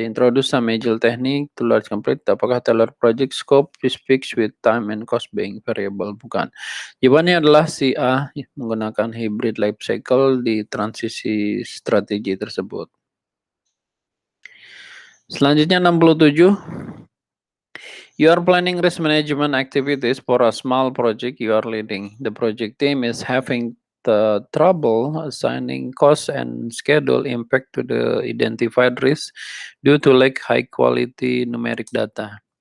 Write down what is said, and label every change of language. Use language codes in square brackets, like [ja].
[en] Introduce some agile technique to large complete. Apakah tailor project scope fixed with time and cost being variable? [id] Bukan. Jawabannya adalah si A, menggunakan hybrid life cycle di transisi strategi tersebut. Selanjutnya 67. [en] You are planning risk management activities for a small project you are leading. The project team is having the trouble assigning cost and schedule impact to the identified risk due to lack high quality numeric data.